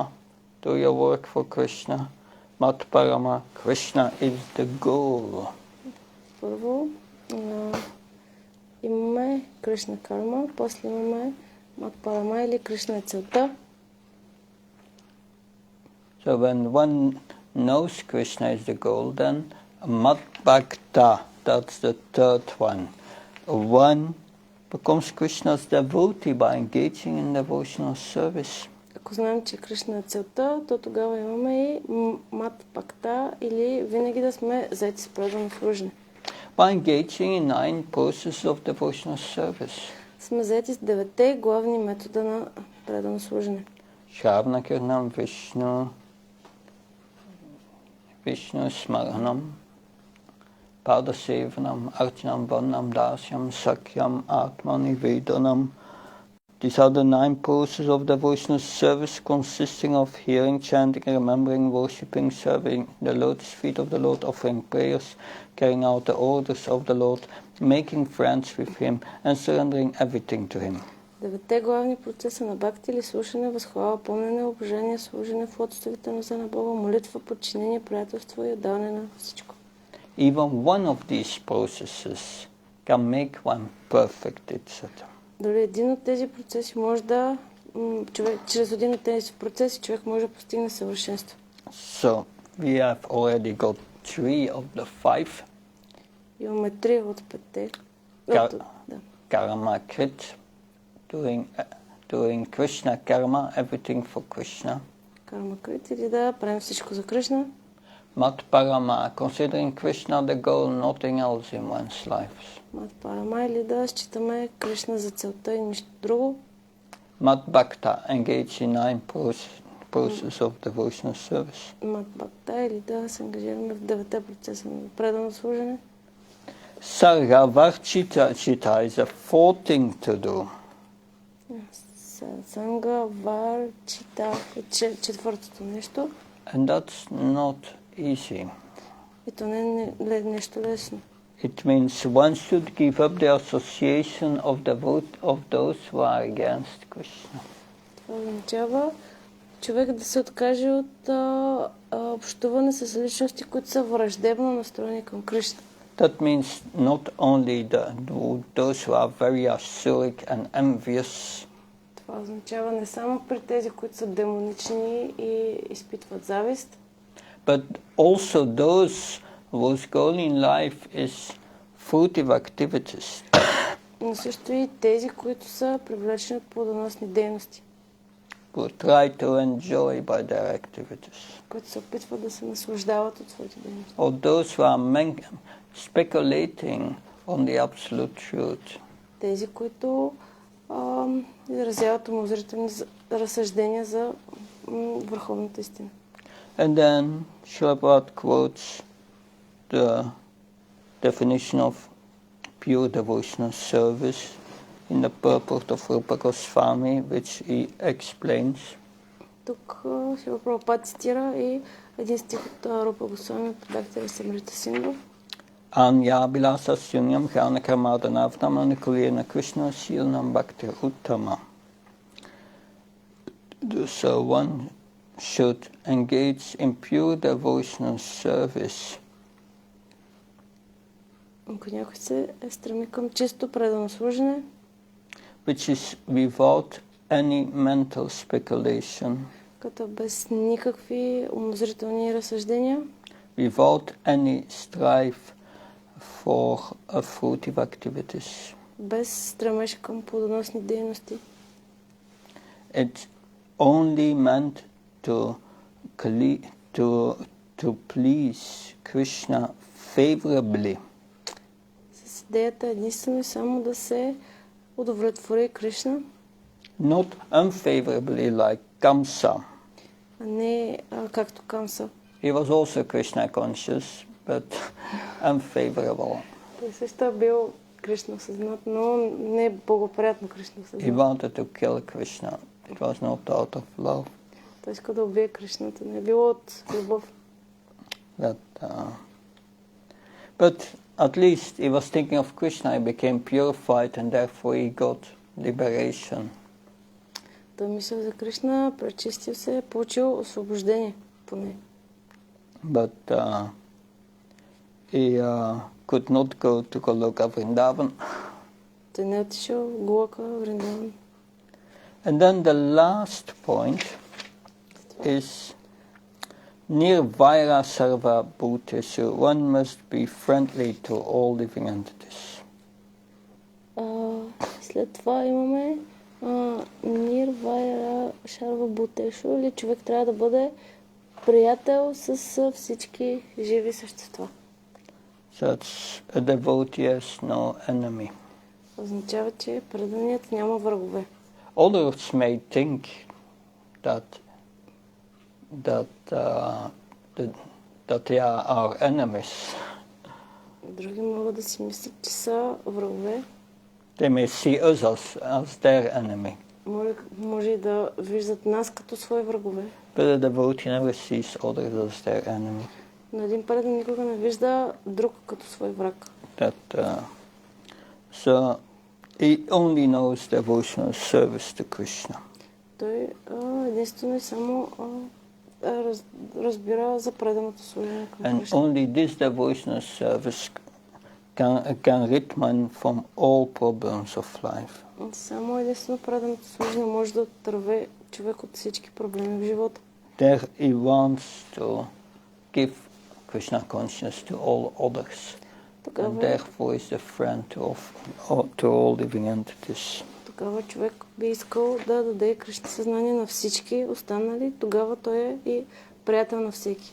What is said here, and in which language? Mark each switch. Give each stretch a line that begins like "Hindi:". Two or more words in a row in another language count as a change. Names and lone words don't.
English: Do your work for Krishna.
Sanskrit: मत्परमः,
English: Krishna is the goal.
Bulgarian: Първо имаме
Sanskrit: कृष्ण कर्म,
Bulgarian: после имаме
Sanskrit: मत्परमः
Bulgarian: или Кришна е целта.
English: So when one knows Krishna is the goal, then
Sanskrit: मद्भक्तः,
English: that's the third one. One becomes Krishna's devotee by engaging in devotional service.
Bulgarian: Ако знаем, че Кришна е целта, то тогава имаме и
Sanskrit: मद्भक्तः
Bulgarian: или винаги да сме заети с предано служене.
English: By engaging in 9 processes of devotional service.
Bulgarian: Сме заети с 9 главни метода на предано служене.
Sanskrit: श्रवणं कीर्तनं विष्णुस्मरणं पादसेवनम् अर्चनं वर्णम् दास्यं सख्यम् आत्मनिवेदनम्.
English: These are the 9 processes of devotional service consisting of hearing, chanting, remembering, worshipping, serving the lotus feet of the Lord, offering prayers, carrying out the orders of the Lord, making friends with Him, and surrendering everything to Him.
Bulgarian: 9 главни процеса на бхакти или слушане, възхвала, помнене, обожение, служене в лотосовите нозе на Бога, молитва, подчинение, приятелство и отдаване на всичко.
English: Even one of these processes can make one perfect, etc.
Bulgarian: Дори един от тези процеси може да... чрез един от тези процеси човек може да постигне съвършенство.
English: So, we have already got 3 of the 5.
Bulgarian: Имаме 3 от 5.
Sanskrit: कर्मकृत्,
English: doing Krishna karma, everything for Krishna.
Sanskrit: कर्मकृत्
Bulgarian: или да правим всичко за Кришна.
Sanskrit: मत्परमः,
English: considering Krishna the goal, nothing else in one's life.
Sanskrit: मत्परमः
Bulgarian: или да считаме Кришна за целта и нищо друго.
Sanskrit: मद्भक्तः,
English: engage in 9 processes of devotional service.
Sanskrit: मद्भक्तः
Bulgarian: или да се ангажираме в 9 процеса на предано служене.
English: Sargavarchita is a fourth thing to do.
Bulgarian: Сангаварчита е четвъртото нещо.
English: And that's not easy.
Bulgarian: И то не е нещо лесно.
English: It means one should give up the association of those who are against Krishna.
Bulgarian: Това означава човек да се откаже от общуване с личности, които са враждебно настроени към Кришна.
English: That means not only those who are very asuric and envious.
Bulgarian: Това означава не само при тези, които са демонични и изпитват завист,
English: but also those whose goal in life is fruitive activities.
Bulgarian: но също и тези, които са привлечени от плодоносни дейности,
English: Who try to enjoy by their activities.
Bulgarian: които се опитват да се наслаждават от своите дейности.
English: Or those who are speculating on the absolute truth.
Bulgarian: Тези, които изразяват умозрителни разсъждения за върховната истина.
English: And then Srila quotes the definition of pure devotional service in the purport of Bhakti Swami, which he explains.
Bulgarian: Тук Шрила Прабхупада цитира и един стих от Рупа Госвами от Бхакти Расамрита Синдhu.
Sanskrit: अन्य बिलास शून्यं ज्ञान कर्मधनावनम् अनुकूलेन कृष्ण शीलनम् भक्ति उत्तमा.
English: So one should engage in pure devotional service.
Bulgarian: Ако някой се стреми към чисто предано служене,
English: which is without any mental speculation,
Bulgarian: като без никакви умозрителни разсъждения,
English: without any strife for fruitive activities.
Bulgarian: без стремеж към плодоносни дейности.
English: It's only meant to please Krishna favorably.
Bulgarian: С идеята единствено и само да се удовлетвори Кришна,
English: Not unfavorably like Kamsa.
Bulgarian: а не както Камса.
English: He was also Krishna conscious, but unfavorable.
Bulgarian: Той също е бил Кришна осъзнат, но не е благоприятно Кришна
English: He
Bulgarian: осъзнат.
English: wanted to kill Krishna. It was not out of love.
Bulgarian: Той иска да убие Кришната, не е било от любов.
English: But at least he was thinking of Krishna, he became purified and therefore he got liberation.
Bulgarian: Той мисля за Кришна, пречистил се, получил освобождение поне.
English: But he could not go to Goloka Vrindavan.
Bulgarian: Той не е отишъл в Голока, Вриндаван.
English: And then the last point is
Sanskrit: निर्वैरः सर्वभूतेषु.
English: One must be friendly to all living entities.
Bulgarian: След това имаме
Sanskrit: निर्वैरः सर्वभूतेषु,
Bulgarian: или човек трябва да бъде приятел с всички живи същества.
English: Such a devotee has no enemy.
Bulgarian: Означава, че преданият няма врагове.
English: Others may think that they are our enemies.
Bulgarian: Други могат да си мислят, че са врагове.
English: They may see us as their enemy.
Bulgarian: Може и да виждат нас като свои врагове.
English: But a devotee never sees others as their enemy.
Bulgarian: Но един предан никога не вижда друг като свой враг.
English: So he only knows devotional service to Krishna.
Bulgarian: Той единствено и само разбира за преданото служение към
English: And
Bulgarian: Кришна.
English: only this devotional service can rid man from all problems of life.
Bulgarian: Само единствено преданото служение може да отърве човек от всички проблеми в живота.
English: There he wants to give Krishna consciousness to all others. And therefore is the friend to all living entities.
Bulgarian: Тогава човек би искал да даде Кришна съзнание на всички останали, тогава той е и приятел на всеки.